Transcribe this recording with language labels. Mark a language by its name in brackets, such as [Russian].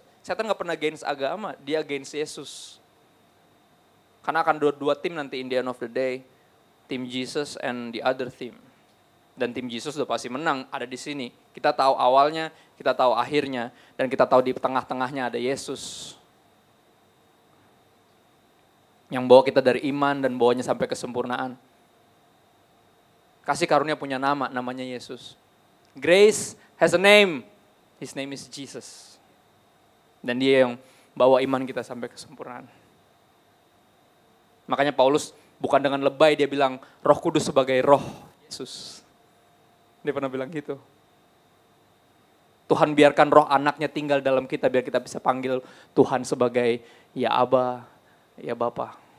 [Indonesian] Setan gak pernah against agama, dia against Yesus. Karena akan dua tim nanti [English] in the end of the day. Tim Jesus and the other team. [Indonesian] Dan tim Jesus udah pasti menang, ada di sini. Kita tahu awalnya, kita tahu akhirnya. Dan kita tahu di tengah-tengahnya ada Yesus. Yang bawa kita dari iman dan bawanya sampai kesempurnaan. Kasih karunia punya nama, namanya Yesus. [English] Grace has a name, his name is Jesus. [Indonesian] Dan dia yang bawa iman kita sampai kesempurnaan. Makanya Paulus bukan dengan lebay dia bilang Roh Kudus sebagai roh Yesus. Dia pernah bilang gitu. Tuhan biarkan roh anaknya tinggal dalam kita biar kita bisa panggil Tuhan sebagai ya Aba, ya Bapa.